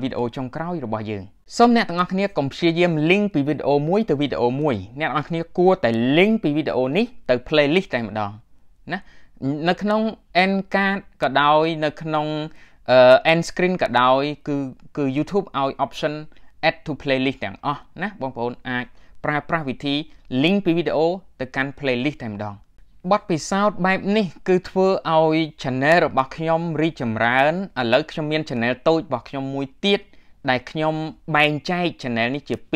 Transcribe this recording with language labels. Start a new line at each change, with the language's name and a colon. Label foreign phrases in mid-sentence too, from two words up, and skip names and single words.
Khmer: វីដេអូចុងក្រោយរបស់យើងសូមអ្នកទាំងអស់គ្នាកុំព្យាយាម link ពីវីដេអូមួយទៅវីដេអូមួយអ្នកទាំងអស់គ្នាគួរតែ link ពីវីដេអូនេះទៅ playlist តែម្ដងណានៅក្នុង
English: end card
Khmer: ក៏ដោយនៅក្នុង
English: end screen
Khmer: ក៏ដោយគឺ YouTube ឲ្យ
English: option add to playlist
Khmer: ទាំងអស់ណាបងប្អូនអាចប្រើប្រាស់វិធី link ពីវីដេអូទៅកាន់ playlist តែម្ដងបទពិសោធន៍បែបនេះគឺធ្វើឲ្យ channel របស់ខ្ញុំរីកចម្រើនឥឡូវខ្ញុំមាន channel តូចរបស់ខ្ញុំមួយទៀតដែលខ្ញុំបែងចែក channel នេះជា